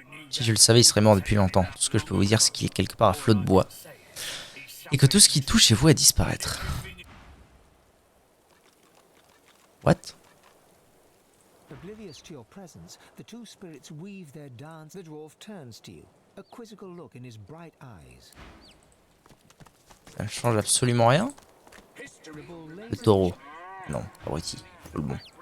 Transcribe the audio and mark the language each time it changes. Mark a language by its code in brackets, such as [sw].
[fr] Si je le savais, il serait mort depuis longtemps. Tout ce que je peux vous dire, c'est qu'il est quelque part à flot de bois. Et que tout ce qui touche est voué à disparaître. [en] What? Oblivious to your presence, the two spirits weave their dance. The dwarf turns to you, a quizzical look in his bright eyes. [fr] Ça ne change absolument rien. Le taureau. Non, abruti. Pas le bon.